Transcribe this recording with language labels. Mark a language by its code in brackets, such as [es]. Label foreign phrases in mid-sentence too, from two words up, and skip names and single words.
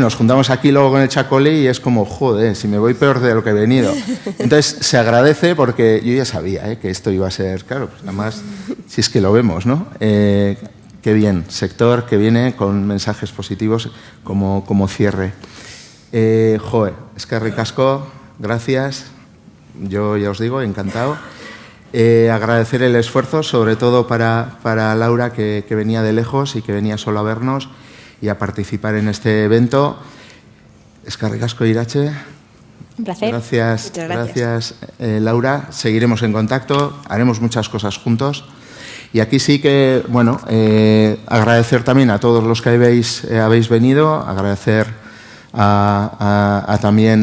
[es] Nos juntamos aquí luego con el chacolí y es como, joder, si me voy peor de lo que he venido. Entonces se agradece porque yo ya sabía que esto iba a ser, claro, pues nada más si es que lo vemos, ¿no? Qué bien, sector que viene con mensajes positivos como cierre. [eu] Eskerrik asko, [es] gracias, yo ya os digo, encantado. Agradecer el esfuerzo, sobre todo para Laura, que venía de lejos y que venía solo a vernos y a participar en este evento. [eu] Eskerrik asko, Irache. [es] Un placer. Gracias, Laura. Seguiremos en contacto, haremos muchas cosas juntos. Y aquí sí que, agradecer también a todos los que habéis venido, agradecer a también